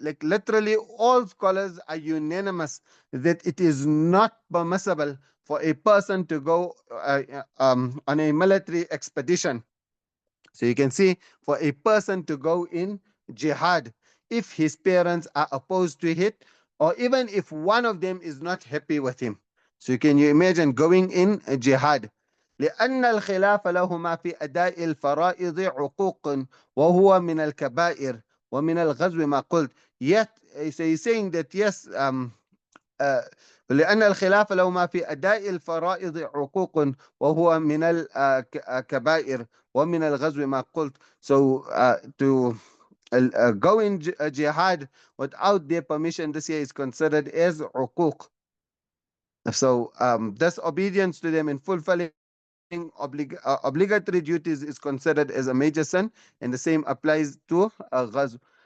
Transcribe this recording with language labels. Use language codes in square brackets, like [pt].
[en] Like literally all scholars are unanimous that it is not permissible for a person to go on a military expedition. So you can see, for a person to go in jihad, if his parents are opposed to it, or even if one of them is not happy with him. So can you imagine going in jihad? [ar] لأن الخلاف لهما في أداء الفرائض عقوق وهو من الكبائر ومن الغزو ما قلت. [en] Yet, so he's saying that yes, [ar] لأن الخلاف لهما في أداء الفرائض عقوق وهو من الكبائر ومن الغزو ما قلت. [en] So to go in jihad without their permission, this here is considered as uquq. So disobedience to them in fulfilling obligatory duties is considered as a major sin, and the same applies to ghazw.